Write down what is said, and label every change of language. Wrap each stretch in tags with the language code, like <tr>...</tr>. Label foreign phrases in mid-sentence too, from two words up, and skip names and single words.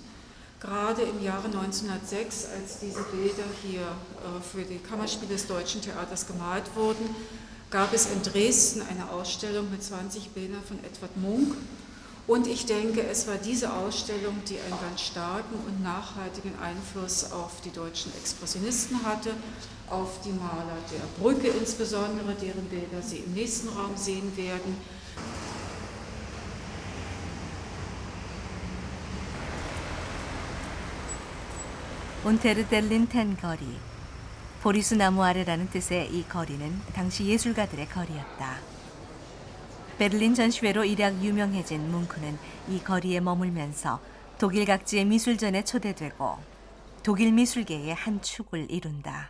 <de>Gerade im Jahre 1906, als diese Bilder hier für die Kammerspiele des Deutschen Theaters gemalt wurden, gab es in Dresden eine Ausstellung mit 20 Bildern von Edvard Munch. Und ich denke, es war diese Ausstellung, die einen ganz starken und nachhaltigen Einfluss auf die deutschen Expressionisten hatte, auf die Maler der Brücke insbesondere, deren Bilder Sie im nächsten Raum sehen werden.</de> <ko>운테르 델린텐 거리, 보리수 나무 아래라는 뜻의 이 거리는 당시 예술가들의 거리였다. 베를린 전시회로 일약 유명해진 뭉크는 이 거리에 머물면서 독일 각지의 미술전에 초대되고 독일 미술계의 한 축을 이룬다.</ko>